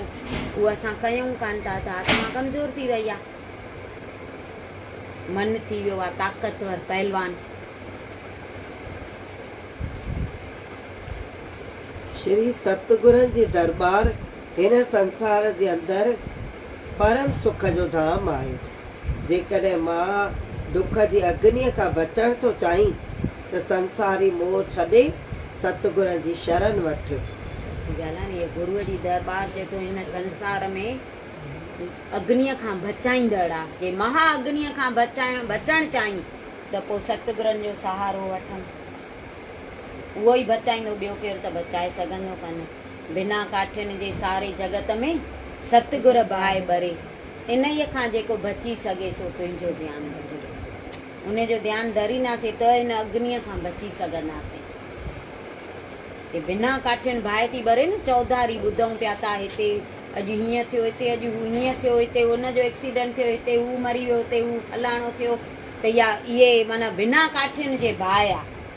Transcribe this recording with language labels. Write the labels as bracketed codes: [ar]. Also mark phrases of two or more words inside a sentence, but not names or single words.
[sd] उहो असां कयूं कान था त आत्मा कमज़ोर थी वई आहे, मन थी वियो आहे ताक़तवर पहलवान। श्री सतगुरनि जी दरबार हिन संसार जे अंदरि परम सुख जो धाम आहे। जेकॾहिं मां दुख जी अग्नीअ खां बचण थो चाहीं त संसारी मोह छॾे सतगुरनि जी शरण वठ। ॻाल्हि आहे, इहे गुरूअ जी दरबार जेको हिन संसार में अग्नीअ खां बचाईंदड़ आहे। जे महा अग्नीअ खां बचणु चाहीं त पोइ सतगुरनि जो सहारो वठूं, उहो ई बचाईंदो, ॿियो केरु त बचाए सघंदो कान। बिना काठियुनि जे सारे जगत में सतगुर बाहि ॿरे, इन ई खां जेको बची सघे सो तुंहिंजो ध्यानु धर। उन जो ध्यानु धरींदासीं त हिन अग्नीअ खां बची सघंदासीं। कि बिना काठियुनि बाहि थी ॿरे न, चौधारी ॿुधूं पिया था, हिते अॼु हीअं थियो, हिते अॼु हीअं थियो, हिते हुनजो एक्सीडेंट थियो, हिते हू मरी वियो, हिते हू फलाणो थियो, त इहे माना बिना काठियुनि जे बाहि आहे।